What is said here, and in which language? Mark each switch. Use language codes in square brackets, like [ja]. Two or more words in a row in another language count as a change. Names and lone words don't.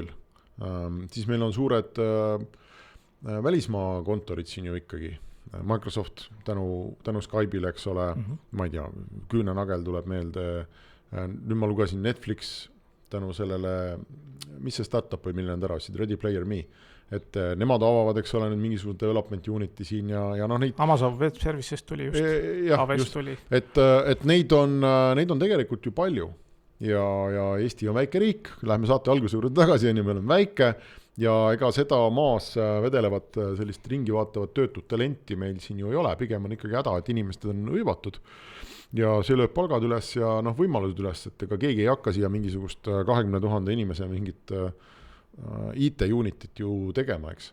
[et] Siis meil on suured välismaa kontorid siin ju ikkagi. Microsoft tänu Skype'ile, eks ole, ma ei tea, küünenagel tuleb meelde. Nüüd ma lugesin Netflix tänu sellele, mis see startup või milline on tarasid, Ready Player Me. Et nemad avavad, eks ole, nüüd mingisugune [en] development unity [et] siin ja neid... Amazon Web Services tuli just. Just. Tuli. Et neid on tegelikult ju palju. Ja Eesti on väike riik, läheme saate alguse juurde tagasi, meil on väike ja ega seda maas vedelevat sellist ringi vaatavat töötut talenti meil siin ju ei ole, pigem on ikkagi häda, et inimesed on hõivatud ja see lööb palgad üles ja võimalused üles, et ega keegi ei hakka siia mingisugust 20 000 inimese mingit IT-unitit ju tegema, eks.